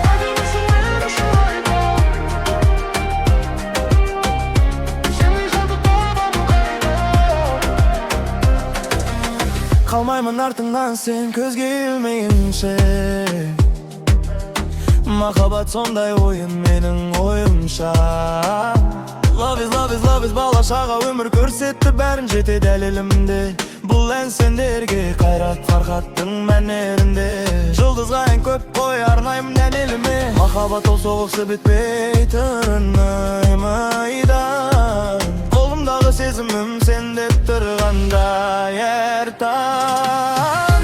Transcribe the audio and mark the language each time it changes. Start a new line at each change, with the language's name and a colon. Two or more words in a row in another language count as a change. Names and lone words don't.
Kazakh: Едімісің мен үшін айдан, сендей жанды табамын қайдан. Қалмаймын артыңнан сен көзге ілмейінше. Махаббат сондай ойын менің ойымша.
English: Love is, love is, love is
Kazakh: балашаға өмір көрсетті бәрін жете дәлелімде. Бұл ән сендерге қайрат фархаттың мәнерінде. Жұлдызға ән көп қой арнаймын дәлеліме. Махаббат ол соғысы бітпейтін майдан. Қолымдағы сезімім сен деп тұрғанда ертаң.